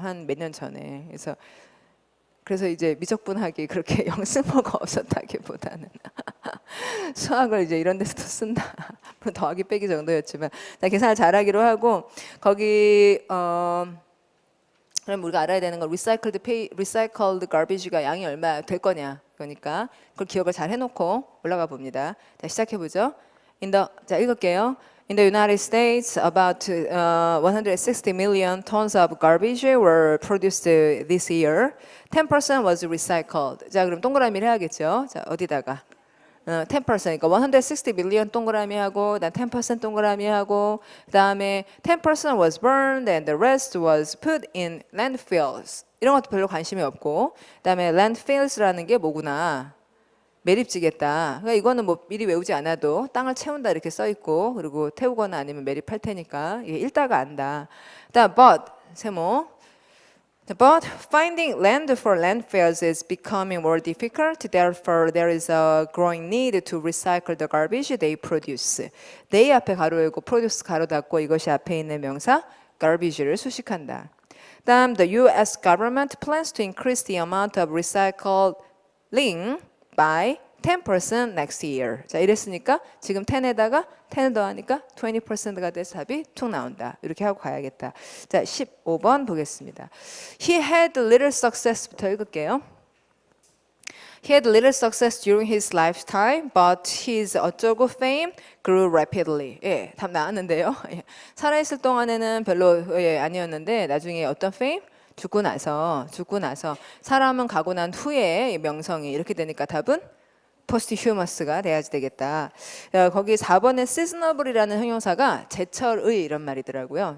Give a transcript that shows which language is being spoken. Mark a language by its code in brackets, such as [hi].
[ko] 한 몇 년 전에. 그래서 이제 미적분학이 그렇게 영승모가 없었다기보다는 수학을 이제 이런 데서도 쓴다. 더하기 빼기 정도였지만 계산을 잘하기로 하고 거기 그럼 우리가 알아야 되는 건 recycled garbage가 양이 얼마 될 거냐 그러니까 그걸 기억을 잘 해놓고 올라가 봅니다. 자 시작해 보죠. 자 읽을게요. [en] In the United States, about 160 million tons of garbage were produced this year. 10% was recycled. [ko] 자, 그럼 동그라미를 해야겠죠. 자, 어디다가? 10%. 그러니까 160 million 동그라미 하고, 10% 동그라미 하고, 그다음에 [en] 10% was burned and the rest was put in landfills. [ko] 이런 것도 별로 관심이 없고, 그다음에 landfills라는 게 뭐구나? 매립지겠다. 그러니까 이거는 뭐 미리 외우지 않아도 땅을 채운다 이렇게 써 있고 그리고 태우거나 아니면 매립할 테니까 이게 읽다가 안다. 그다음 but 세모. [en] But finding land for landfills is becoming more difficult. Therefore, there is a growing need to recycle the garbage they produce. [ko] They 앞에 가로 열고 produce 가로 닫고 이것이 앞에 있는 명사 garbage를 수식한다. 다음, [en] the U.S. government plans to increase the amount of recycling by 10% next year. [ko] 자, 이랬으니까 지금 10에다가 10을 더하니까 20%가 돼서 답이 툭 나온다. 이렇게 하고 가야겠다. 자, 15번 보겠습니다. [en] He had little success부터 [ko] 읽을게요. [en] He had little success during his lifetime, but his [ko] 어쩌고 [en] fame grew rapidly. [ko] 예, 답 나왔는데요. 예, 살아있을 동안에는 별로 아니었는데 나중에 어떤 fame? 죽고 나서 사람은 가고 난 후에 명성이 이렇게 되니까 답은 posthumous,가 돼야지 되겠다. 거기 4번에 seasonable이라는 형용사가 제철의 이런 말이더라고요.